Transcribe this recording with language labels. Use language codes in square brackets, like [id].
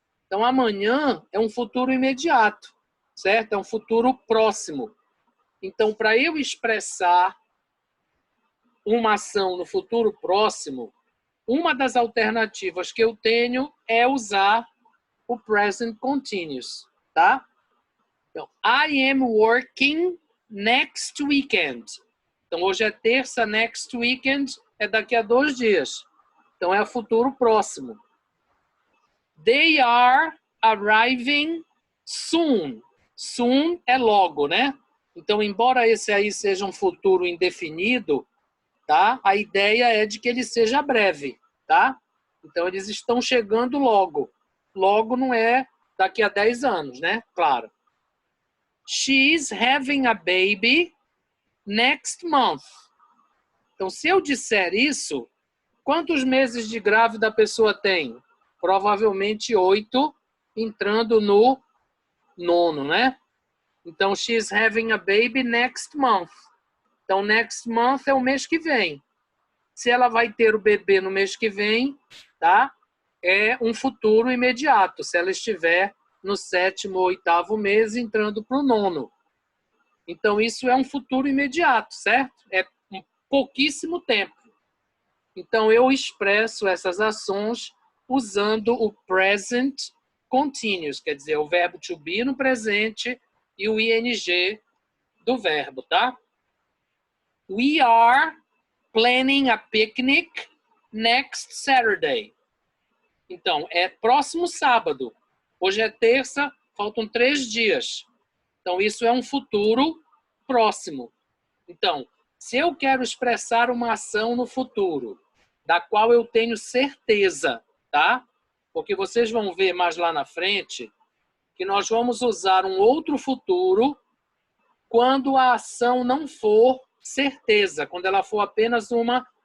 [pt] Então, amanhã é um futuro imediato, certo? É um futuro próximo. Então, para eu expressar uma ação no futuro próximo, uma das alternativas que eu tenho é usar o present continuous, tá? [en] Então, I am working next weekend. [pt] Então, hoje é terça, next weekend é daqui a 2 dias. Então, é futuro próximo. [en] They are arriving soon. [pt] Soon é logo, né? Então, embora esse aí seja um futuro indefinido, tá? A ideia é de que ele seja breve, tá? Então, eles estão chegando logo. Logo não é daqui a 10 anos, né? Claro. [en] She's having a baby next month. [pt] Então, se eu disser isso, quantos meses de grávida a pessoa tem? Provavelmente 8, entrando no 9, né? [en] Então, she's having a baby next month. [pt] Então, next month é o mês que vem. Se ela vai ter o bebê no mês que vem, tá? É um futuro imediato, se ela estiver no 7º ou 8º mês, entrando para o 9º. Então, isso é um futuro imediato, certo? É um pouquíssimo tempo. Então, eu expresso essas ações usando o present continuous, quer dizer, o verbo to be no presente e o ing do verbo, tá? [en] We are planning a picnic next Saturday. [pt] Então, é próximo sábado. Hoje é terça, faltam 3 dias. Então, isso é um futuro próximo. Então, se eu quero expressar uma ação no futuro, da qual eu tenho certeza, tá? Porque vocês vão ver mais lá na frente que nós vamos usar um outro futuro quando a ação não for certeza, quando ela for apenas uma